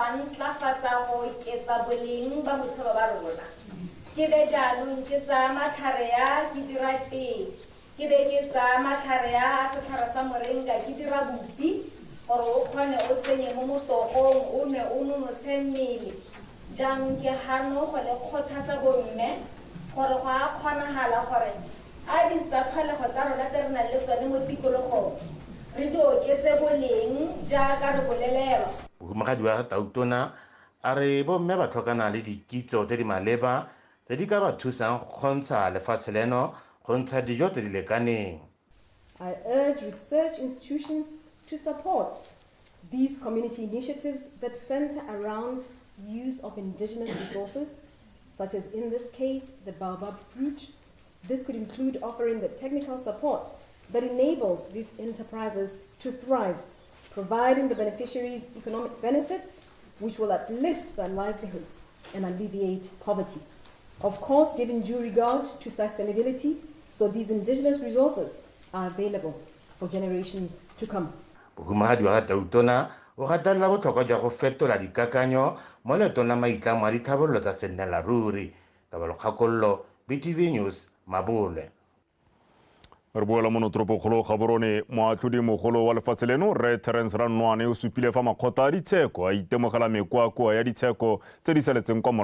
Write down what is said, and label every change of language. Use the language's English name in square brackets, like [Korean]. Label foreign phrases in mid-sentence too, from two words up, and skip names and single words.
[Tswana] a ntlafatsa go oketsa boleng ba botshelo ba rona ke be jaanong ke tsaya matlhare ya ke dira tee ke be ke tsaya matlhare ya setlhare sa moringa ke dira bupi gore o kgone o tsenye mo motogong o ne o nonotshe mmele jaanong ke gano go le kgothatsa bomme gore go a kgonagala gore a ditsatlholego tsa rona tse re nang le tsone mo tikologong re di oketse boleng jaaka re bolelelwa. Mogadi wa Tautona a re bomme ba tlhokana le dikitso tse di maleba tse di ka ba thusang go kgontsha lefatshe leno go ntsha dijo tse di lekaneng. [English] I urge research institutions to support these community initiatives that center around use of indigenous resources, such as in this case, the baobab fruit. This could include offering the technical support that enables these enterprises to thrive, providing the beneficiaries economic benefits which will uplift their livelihoods and alleviate poverty. Of course, giving due regard to sustainability, so these indigenous resources are available for generations to come. [Tswana] Mogadi wa Tautona o gatelela botlhokwa jwa go fetola dikakanyo mo leetong la maitlamo a ditlhabololo tsa sennelaruri. Kabelo BTV News, Mabole. re boela mo notoropokgolo Gaborone moatlhodi mogolo wa lefatshe leno Re Terence Ranwane o supile fa makgotla a ditsheko a itemogela mekwakwa ya ditsheko tse di saletseng kwa